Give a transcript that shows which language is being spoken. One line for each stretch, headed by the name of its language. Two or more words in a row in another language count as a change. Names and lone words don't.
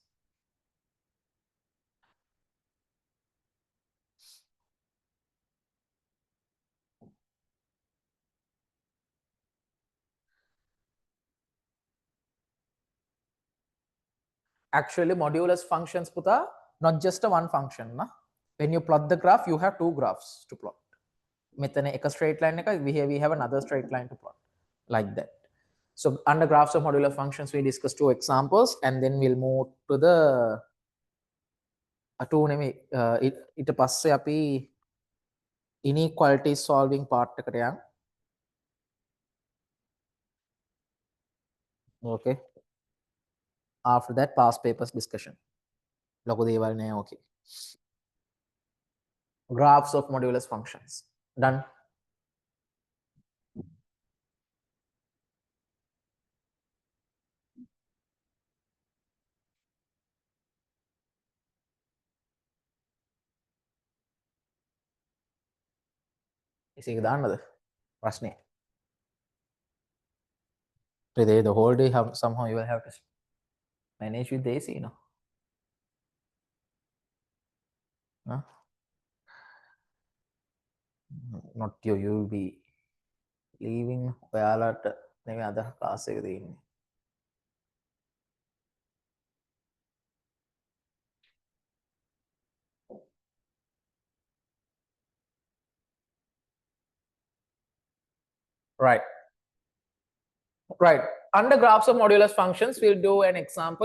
English: Actually, modulus functions, puta, not just a one function. Na? When you plot the graph, you have two graphs to plot. Metane a straight line, we have another straight line to plot, like that. So under graphs of modular functions, we discuss two examples, and then we'll move to the
Sinhala: ඊට පස්සේ අපි
English: inequalities solving part
Sinhala: එකට යන්න.
English: Okay. After that, past papers discussion.
Sinhala: ලොකු දේවල් නෑ.
English: Okay. Graphs of modulus functions. Done.
Sinhala: ඉසේක දාන්නද ප්‍රශ්නේ?
English: Today the whole day somehow you will have to manage with this, you know. Huh? Not you, you will be leaving
Sinhala: ඔයාලට නෙමෙයි අද class එක දෙන්නේ.
English: Right. Right. Under graphs of modulus functions, we'll do an example.